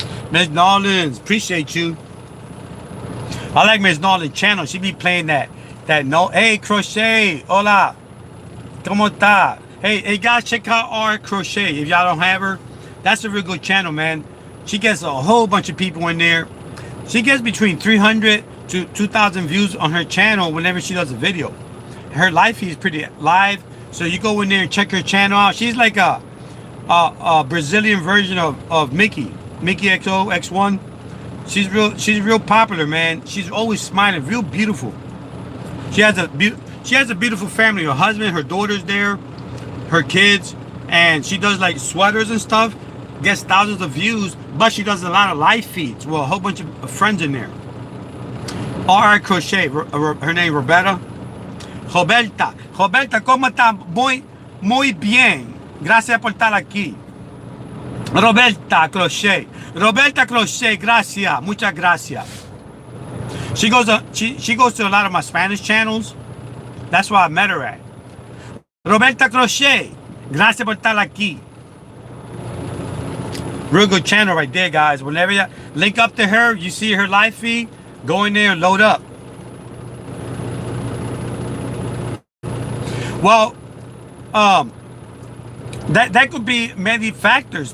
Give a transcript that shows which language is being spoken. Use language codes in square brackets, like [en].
[en] Miss Nolans, appreciate you. I like Miss Nolans' channel. She be playing that no. [es] Hey, Crochet, hola, ¿cómo está? [en] Hey guys, check out our Crochet if y'all don't have her. That's a real good channel, man. She gets a whole bunch of people in there. She gets between 300 to 2,000 views on her channel whenever she does a video. Her live feed is pretty live, so you go in there and check her channel out. She's like a Brazilian version of Mickey XO X1. She's real popular, man. She's always smiling, real beautiful. She has a beautiful family. Her husband, her daughter's there, her kids, and she does like sweaters and stuff. Gets thousands of views, but she does a lot of live feeds. Well, a whole bunch of friends in there. [es] R.I. Crochet. [en] Her name [es] Roberta. Roberta, ¿cómo está? Muy bien. Gracias por estar aquí. Roberta Crochet. Roberta Crochet, gracias. Muchas gracias. [en] She goes to a lot of my Spanish channels. That's why I met her at. [es] Roberta Crochet, gracias por estar aquí. [en] Real good channel right there, guys. Whenever you link up to her, you see her live feed, go in there and load up. Well, that could be many factors.